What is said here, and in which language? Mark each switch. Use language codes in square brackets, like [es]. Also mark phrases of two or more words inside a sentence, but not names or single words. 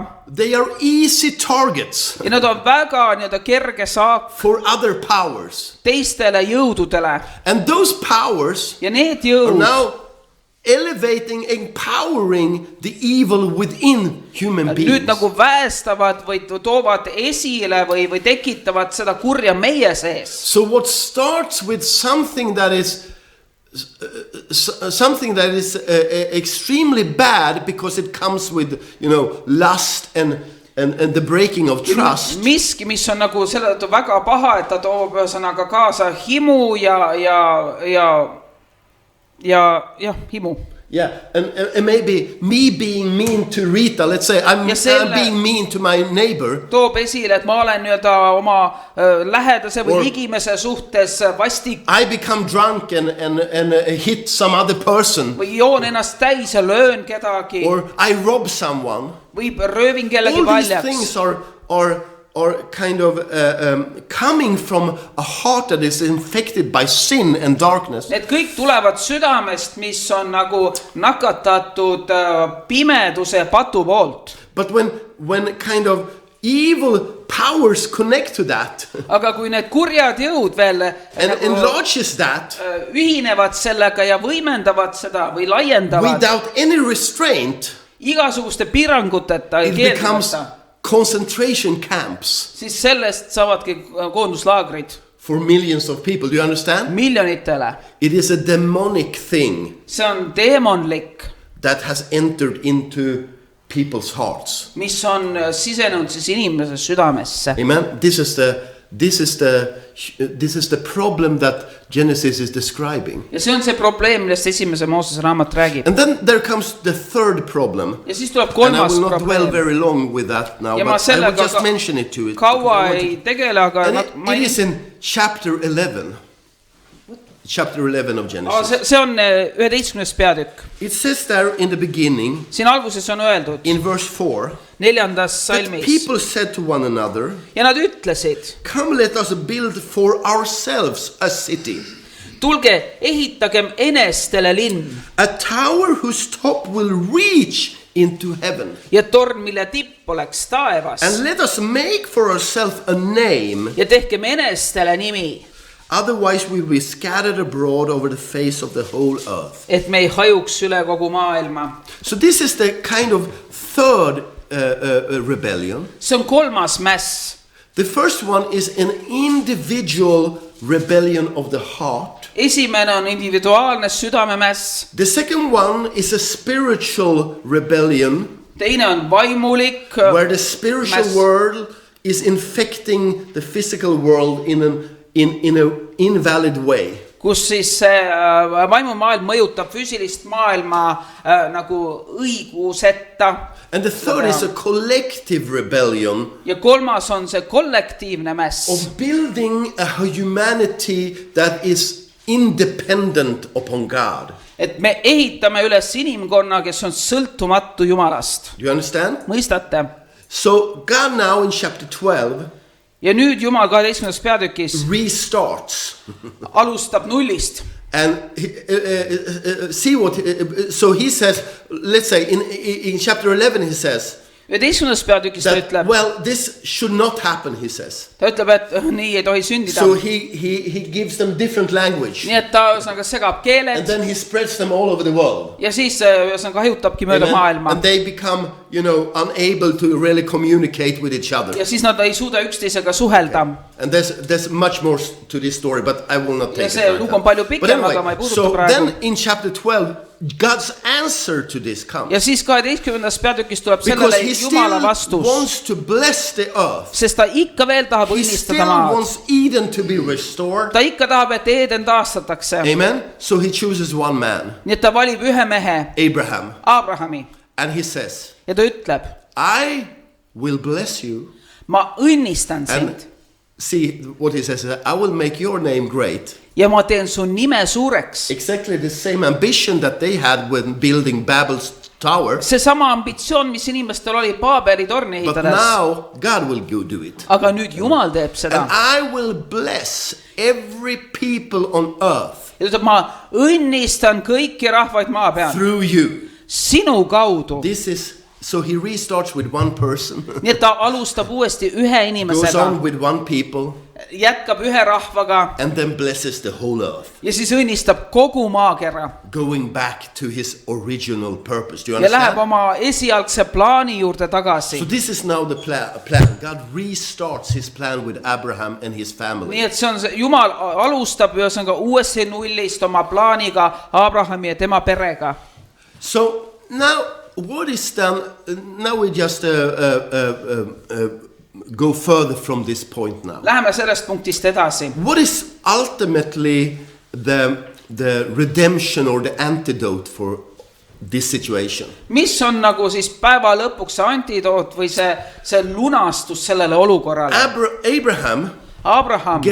[en] they are easy targets [et] Ja nad on väga nii-öelda kerge saak [en] for other powers. [et] teistele jõududele. [en] And those powers [et] Ja need [en] are [et] jõud [en] now elevating, empowering the evil within human [et] nüüd [en] beings. [et] nagu väestavad või toovad esile või tekitavad seda kurja meie sees. [en] So what starts with something that is extremely bad because it comes with, lust and the breaking of trust. [et] Miski, mis on nagu selle tõttu väga paha, et ta toob ühesõnaga kaasa himu ja himu. [en] Yeah, and maybe me being mean to Rita, let's say I'm being mean to my neighbor. [et] Toob esile, et ma olen nii-öelda oma lähedase või [en] Or- [et] ligimese suhtes vastik [en] I become drunk and hit some other person. [et] või joon ennast täis ja löön kedagi [en] Or I rob someone. [et] või röövin kellegi [en] All these [et] paljaks. [en] things are kind of coming from a heart that is infected by sin and darkness. [et] Need kõik tulevad südamest, mis on nagu nakatatud pimeduse ja patu poolt. [en] But when kind of evil powers connect to that [et] Aga kui need kurjad jõud veel [en] and [et] nagu, [en] enlarges that [et] ühinevad sellega ja võimendavad seda või laiendavad [en] without any restraint, [et] igasuguste piiranguteta ja [en] it becomes [et] keeldumata, [en] concentration camps [et] siis sellest saavadki koonduslaagrid [en] for millions of people. Do you understand? [et] miljonitele. [en] It is a demonic thing [et] See on deemonlik, [en] that has entered into people's hearts. [et] mis on sisenenud siis inimese südamesse. [en] Amen. This is the problem that Genesis is describing. [et] Ja see on see probleem, millest esimese Moosese raamat räägib. [en] And then there comes the third problem. [et] Ja siis tuleb [en] And I [et] kolmas [en] will not dwell [et] probleem. [en] very long with that now, [et] Ja ma [en] but I will [et] sellega [en] just mention it to it. [et] kaua ei tegele, aga [en] And it is in chapter 11. Chapter 11 of Genesis. [et] see on 11. peatükk. [en] It says there in the beginning, [et] Siin alguses on öeldud [en] in verse 4, [et] 4. [en] that [et] salmis. [en] people said to one another, [et] Ja nad ütlesid, [en] "Come, let us build for ourselves a city, [et] tulge, ehitagem enestele linn [en] a tower whose top will reach into heaven. [et] ja torn, mille tipp oleks taevas. [en] And let us make for ourselves a name, [et] Ja tehkem enestele nimi, [en] otherwise we'll be scattered abroad over the face of the whole earth." [et] et me ei hajuks üle kogu maailma. [en] So this is the kind of third rebellion. [et] See on kolmas mäss. [en] The first one is an individual rebellion of the heart. [et] Esimene on individuaalne südamemäss. [en] The second one is a spiritual rebellion [et] Teine on vaimulik [en] where the spiritual [et] mäss. [en] world is infecting the physical world in an invalid way. [et] Kus siis see vaimumaailm mõjutab füüsilist maailma nagu õigusetta. [en] And the third is a collective rebellion [et] Ja kolmas on see kollektiivne mäss. [en] of building a humanity that is independent upon God. [et] Et me ehitame üles inimkonna, kes on sõltumatu Jumalast. [en] Do you understand? [et] Mõistate? [en] So God now in chapter 12 [et] Ja nüüd Jumal 12. peatükis [en] restarts. [et] alustab nullist. [en] And see what, so he says, let's say in chapter 11 he says [et] 11. peatükis ta [en] that, [et] ütleb, [en] well, this should not happen, he says. [et] ta ütleb, et nii ei tohi sündida. [en] So he gives them different language. [et] Nii et ta ühesõnaga segab keeled [en] And then he spreads them all over the world. [et] ja siis ühesõnaga hajutabki mööda [en] Amen? [et] maailma. [en] And they become unable to really communicate with each other. [et] ja siis nad ei suuda üksteisega suhelda. [en] And there's much more to this story, but I will not take [et] Ja [en] it. [et] see lugu on palju [en] But [et] pikem, aga ma ei puuduta [en] so [et] praegu. [en] then in chapter 12, God's answer to this comes. [et] Ja siis 12. peatükis tuleb [en] Because [et] sellele [en] he [et] Jumala [en] still [et] vastus, [en] wants to bless the earth. [et] sest ta ikka veel tahab [en] He [et] õnnistada [en] still [et] maad. [en] wants Eden to be restored. [et] Ta ikka tahab, et Eeden taastatakse. [en] Amen. So he chooses one man, [et] Nii et ta valib ühe mehe, [en] Abraham, [et] Abrahami, [en] and he says, [et] ja ta ütleb, [en] I will bless you. [et] ma õnnistan sind [en] And see what he says, I will make your name great. [et] ja ma teen su nime suureks. [en] Exactly the same ambition that they had when building Babel's tower. [et] Seesama ambitsioon, mis inimestel oli Paabeli torni [en] But [et] ehitades. [en] now God will go do it. [et] Aga nüüd Jumal teeb seda. [en] And I will bless every people on earth [et] Ja ta ütleb, ma õnnistan kõiki rahvaid maa peal. [en] through you. [et] Sinu kaudu. [en] So he restarts with one person, [et] Nii et ta alustab uuesti ühe [en] goes [et] inimesega. [en] on with one people, [et] Jätkab ühe rahvaga. [en] and then blesses the whole earth, [et] Ja siis õnnistab kogu maakera. [en] going back to his original purpose. Do you [et] Ja läheb [en] understand? [et] oma esialgse plaani juurde tagasi. [en] So this is now the plan. God restarts his plan with Abraham and his family. [et] Nii et see on see, Jumal alustab ühesõnaga uuesti nullist oma plaaniga Abrahami ja tema perega. [en] So now, what is done? Now we just go further from this point now. [et] Läheme sellest punktist edasi. [en] What is ultimately the redemption or the antidote for this situation? [et] Mis on nagu siis päeva lõpuks see antidoot või see lunastus sellele olukorrale? [en] Abraham